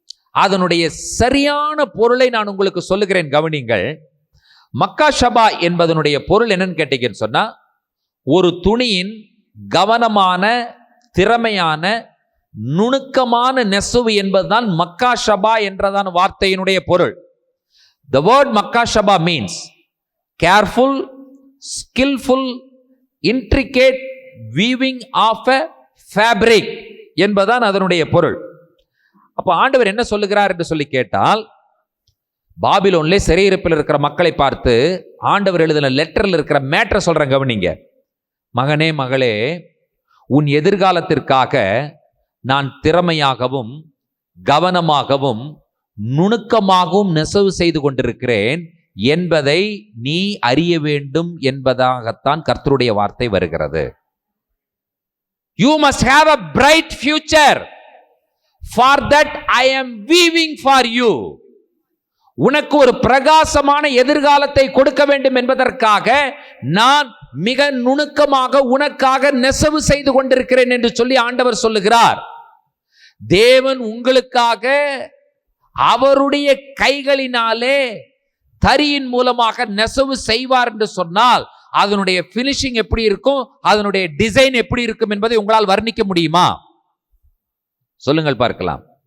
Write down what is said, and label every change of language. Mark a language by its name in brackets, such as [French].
[Tamil] அதனுடைய சரியான பொருளை நான் உங்களுக்கு சொல்லுகிறேன், கவனிங்கள். மக்கா ஷபா என்பதனுடைய பொருள் என்னன்னு கேட்டீங்கன்னு சொன்னா, ஒரு துணியின் கவனமான, திறமையான, நுணுக்கமான நெசவு என்பதுதான் மக்கா ஷபா என்றதான வார்த்தையினுடைய பொருள். [English] The word மக்கா ஷபா means careful, skillful, intricate weaving of a fabric [Tamil] என்பதுதான் அதனுடைய பொருள். அப்ப ஆண்டவர் என்ன சொல்லுகிறார் என்று சொல்லி கேட்டால், பாபிலோன்ல சிறையிருப்பில் இருக்கிற மக்களை பார்த்து ஆண்டவர் எழுதின லெட்டர்ல இருக்கிற மேட்டரை சொல்றேன், கவனிங்க. மகனே, மகளே, உன் எதிர்காலத்திற்காக நான் திறமையாகவும் கவனமாகவும் நுணுக்கமாகவும் நெசவு செய்து கொண்டிருக்கிறேன் என்பதை நீ அறிய வேண்டும் என்பதாகத்தான் கர்த்தருடைய வார்த்தை வருகிறது. [English] You must have a bright future. For that I am weaving for you. [Tamil] உனக்கு ஒரு பிரகாசமான எதிர்காலத்தை கொடுக்க வேண்டும் என்பதற்காக நான் மிக நுணுக்கமாக உனக்காக நெசவு செய்து கொண்டிருக்கிறேன் என்று சொல்லி ஆண்டவர் சொல்லுகிறார். தேவன் உங்களுக்காக அவருடைய கைகளினாலே தரியின் மூலமாக நெசவு செய்வார் என்று சொன்னால் அதனுடைய பினிஷிங் எப்படி இருக்கும், அதனுடைய டிசைன் எப்படி இருக்கும் என்பதை உங்களால் வர்ணிக்க முடியுமா? சொல்லுங்கள் பார்க்கலாம்.